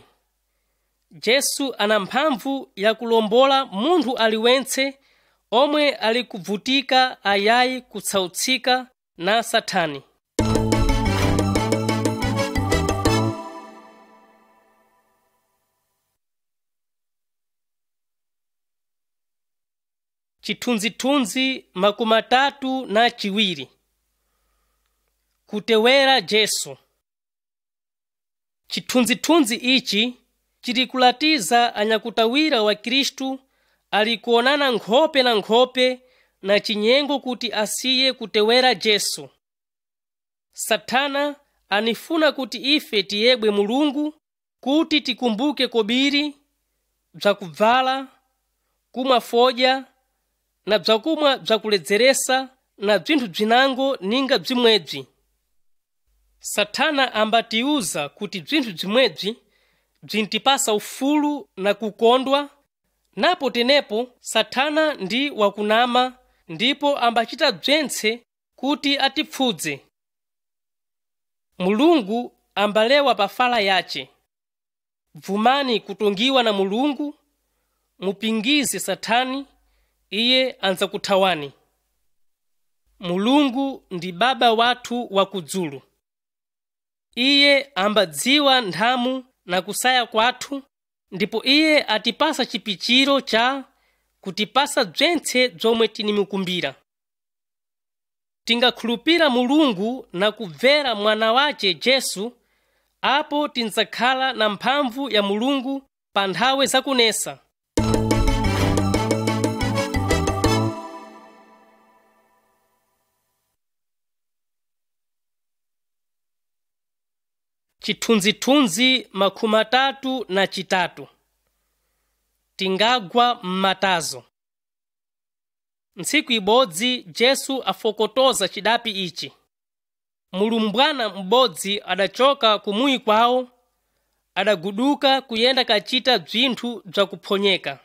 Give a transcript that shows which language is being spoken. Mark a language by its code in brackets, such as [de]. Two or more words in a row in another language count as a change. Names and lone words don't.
[nyu] Yesu ana mphamvu ya kulombola munthu aliwentse omwe ali kuvutika ayayi kutsautsika na Satani. Chithunzithunzi makumi atatu na chiwiri. Kutewera Yesu. Chithunzithunzi ichi chili kulatiza anyakutawira wa Khristu ali kuonana nkhope na nkhope na chinyengo kuti asiye kutewera Yesu. Satana anifuna kuti ife tiyebwe Mulungu, kuti tikumbuke kobiri, bzakubvala, kumwa fodya na bzakumwa bzakuledzeresa na bzinthu bzinango ninga bzimwebzi. Satana ambatiuza kuti bzinthu bzimwebzi bzintipasa ufulu na kukondwa, napo tenepo Satana ndi wakunama, ndipo ambachita bzentse kuti atipfudze. Mulungu ambalewa pa fala yace. vumani kutongiwa na Mulungu, mupingize Satani, iye anzakuthawani. Mulungu ndi baba wathu wakudzulu. Iye ambadziwa nthamu na kusaya kwathu, ndipo iye atipasa chipichiro cha kutipasa bzentse bzomwe tinimukumbira. Tingakhulupira Mulungu na kubvera mwana wace Yesu, apo tinzakhala na mphamvu ya Mulungu pa nthawe zakunesa. Chithunzithunzi 33. Tingagwa m'matazo. Ntsiku ibodzi Yesu afokotoza chidapi ichi. Mulumbwana m'bodzi adachoka kumuyi kwawo, adaguduka kuyenda kachita bzinthu bzakuphonyeka.